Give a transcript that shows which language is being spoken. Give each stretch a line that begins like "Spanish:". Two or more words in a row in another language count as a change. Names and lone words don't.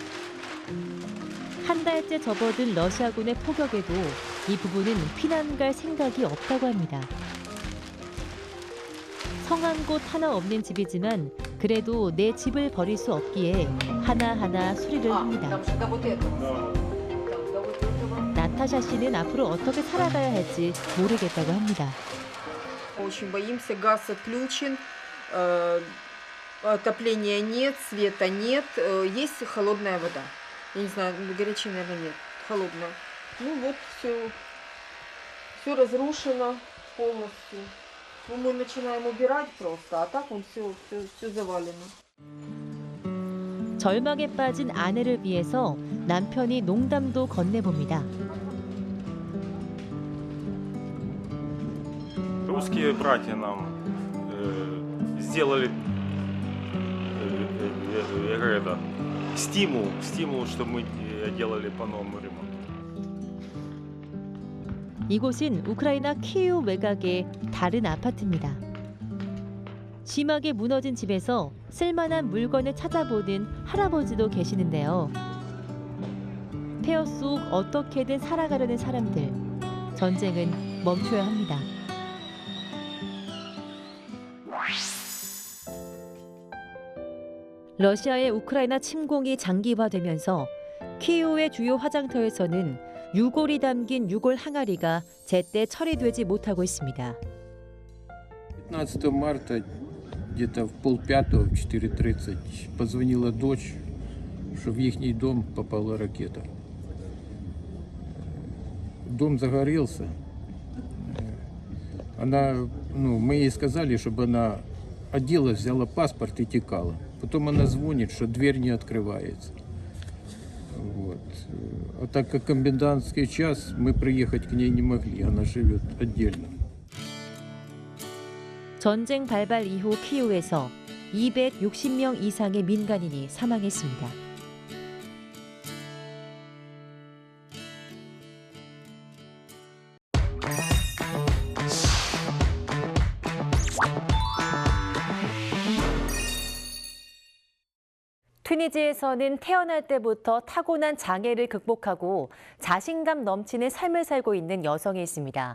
Korean: 한 달째 접어든 러시아군의 폭격에도 이 부부는 피난 갈 생각이 없다고 합니다. 성한 곳 하나 없는 집이지만 그래도 내 집을 버릴 수 없기에 하나하나 수리를 합니다. 나타샤 씨는 앞으로 어떻게 살아가야 할지 모르겠다고 합니다.
Russian: Очень боимся, газ отключен, отопления нет, света нет, есть холодная вода. Я не знаю, горячей, наверное, нет, холодная. Ну вот все разрушено полностью. Мы начинаем убирать просто, а так он все завалено.
Korean: 절망에 빠진 아내를 위해서 남편이 농담도 건네봅니다.
Russian: Русские братья нам сделали стимул, что мы делали по-новому ремонт.
Korean: 이곳은 우크라이나 키이우 외곽의 다른 아파트입니다. 심하게 무너진 집에서 쓸만한 물건을 찾아보는 할아버지도 계시는데요. 폐허 속 어떻게든 살아가려는 사람들. 전쟁은 멈춰야 합니다. 러시아의 우크라이나 침공이 장기화되면서 키이우의 주요 화장터에서는 유골이 담긴 유골 항아리가 제때 처리되지 못하고 있습니다.
Russian: 15 марта где-то в 4:30, в 4:30 позвонила дочь, что в ихний дом попала ракета. Дом загорелся. Мы ей сказали, чтобы она оделась, взяла паспорт и текала. Потом она звонит, что дверь не открывается. Вот. А так как комендантский час, мы приехать к ней не могли, она живет отдельно.
Korean: 전쟁 발발 이후 키이우에서 260명 이상의 민간인이 사망했습니다. 튀니지에서는 태어날 때부터 타고난 장애를 극복하고 자신감 넘치는 삶을 살고 있는 여성이 있습니다.